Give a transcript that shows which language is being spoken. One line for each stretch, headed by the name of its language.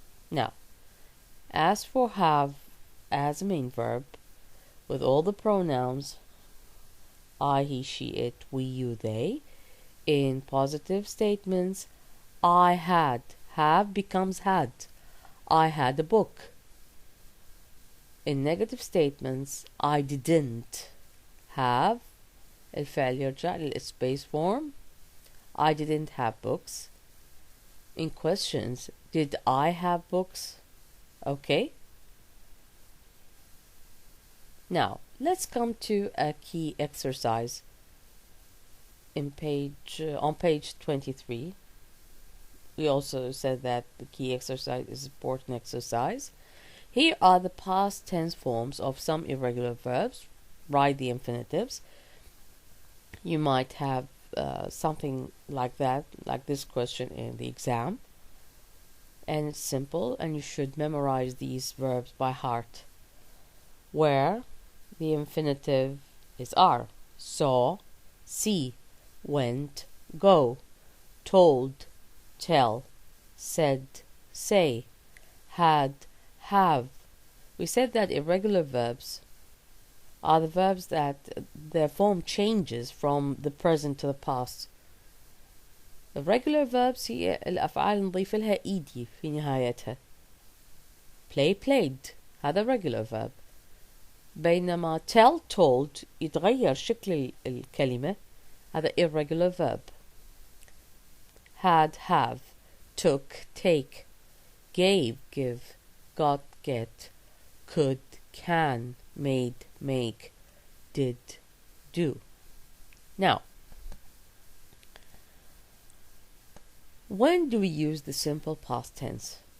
English: Now, as for have as a main verb, with all the pronouns I, he, she, it, we, you, they. In positive statements, I had. Have becomes had. I had a book. In negative statements, I didn't have.
Arabic: الفعل يرجع لل
English: space form. I didn't have books. In questions, did I have books? Okay. Now, let's come to a key exercise on page 23. We also said that the key exercise is an important exercise. Here are the past tense forms of some irregular verbs. Write the infinitives. You might have something like that, like this question in the exam. And it's simple, and you should memorize these verbs by heart. Where, the infinitive is are. Saw, see. Went, go. Told, tell. Said, say. Had, have. We said that irregular verbs are the verbs that their form changes from the present to the past. Irregular verbs
Arabic: هي الأفعال نضيف لها إيدي في نهايتها.
English: Play, played.
Arabic: هذا
English: regular verb.
Arabic: بينما
English: tell, told
Arabic: يتغير شكل الكلمة. هذا
English: irregular verb. Had, have. Took, take. Gave, give. Got, get. Could, can. Made, make. Did, do. Now, when do we use the simple past tense?